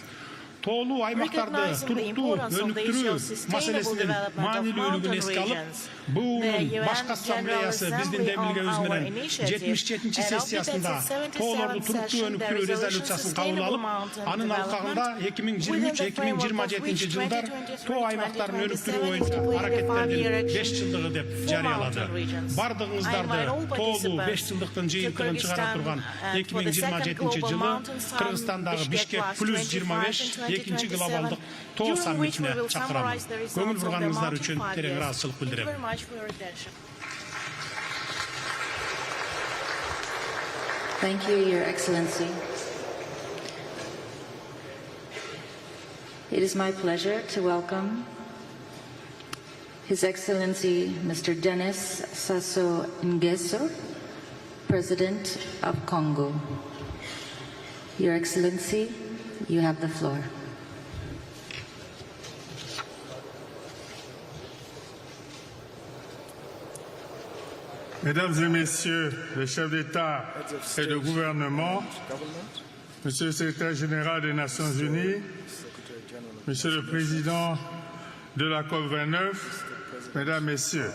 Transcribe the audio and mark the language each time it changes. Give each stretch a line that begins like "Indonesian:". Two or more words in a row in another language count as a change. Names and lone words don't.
Kyrgyz: Тоолуу аймактарды туруктуу өнүктүрүү маселесинин маанилүүлүгүн эске алып, БУнун башкы ассамблеясы биздин демилгебиз менен 77-чи сессиясында тоолорду туруктуу өнүктүрүү резолюциясын кабыл алып, анын алкагында 2023-2027 жылдар тоо аймактарын өнүктүрүү боюнча аракеттердин 5 жылдыгы деп жарыялады. Бардыгыңыздарды тоолуу 5 жылдыктын жыйынтыгын чыгара турган 2027 жылы Кыргызстандагы Бишкек плюс 25 экинчи глобалдык тоо саммитине чакырам. Көңүл бурганыңыздар үчүн терең ыраазычылык билдирем.
English: Thank you, Your Excellency. It is my pleasure to welcome His Excellency Mr. Denis Sassou Nguesso, President of Congo. Your Excellency, you have the floor.
French: Mesdames et Messieurs les chefs d'État et de gouvernement, Monsieur le Secrétaire général des Nations Unies, Monsieur le Président de la COP29, Mesdames, Messieurs,